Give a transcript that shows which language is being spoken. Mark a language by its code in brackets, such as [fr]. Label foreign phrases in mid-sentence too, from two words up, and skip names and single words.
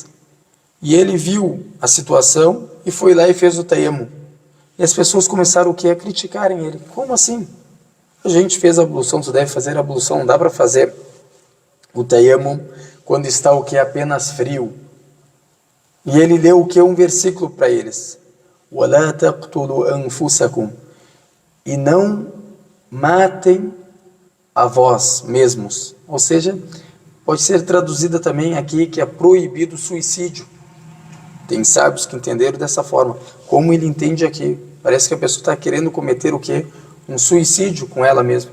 [pt] E ele viu a situação e foi lá e fez o tayammum. E as pessoas começaram o quê? A criticarem ele. Como assim? A gente fez a ablução, tu deve fazer a ablução, não dá para fazer o tayammum quando está o que? Apenas frio. E ele leu o que? Um versículo para eles. [ar] وَلَا تَقْتُلُوا أَنفُسَكُمْ. [pt] E não matem a vós mesmos. Ou seja, pode ser traduzida também aqui que é proibido o suicídio. Tem sábios que entenderam dessa forma. Como ele entende aqui? Parece que a pessoa está querendo cometer o quê? Um suicídio com ela mesma.